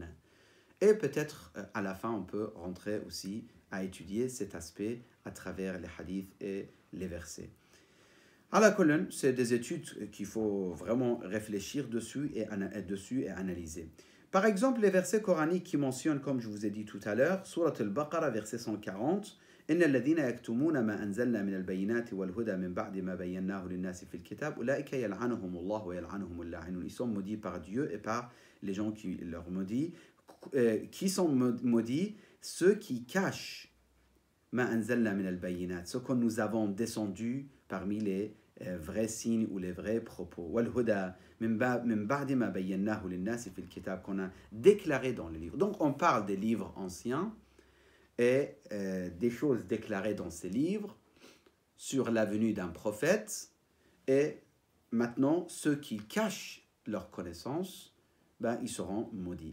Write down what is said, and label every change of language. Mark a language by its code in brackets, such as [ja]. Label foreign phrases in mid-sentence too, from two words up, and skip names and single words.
[fr] Et peut-être à la fin, on peut rentrer aussi à étudier cet aspect à travers les hadiths et les versets. À la colonne, c'est des études qu'il faut vraiment réfléchir dessus et analyser. Par exemple, les versets coraniques qui mentionnent, comme je vous ai dit tout à l'heure, Surat al-Baqarah, verset 140, [ar] إن الذين يكتمون ما أنزلنا من البينات والهدى من بعد ما بيناه للناس في الكتاب أولئك يلعنهم الله ويلعنهم اللاعنون. [fr] Ils sont maudits par Dieu et par les gens qui leur maudissent. Qui sont maudits? Ceux qui cachent [ar] ما أنزلنا من البينات, [fr] ce que nous avons descendu parmi les vrais signes ou les vrais propos. [ar] والهدى من بعد ما بيناه للناس في الكتاب, [fr] qu'on a déclaré dans les livres. Donc on parle des livres anciens et des choses déclarées dans ces livres sur la venue d'un prophète, et maintenant ceux qui cachent leur connaissance, ben, ils seront maudits.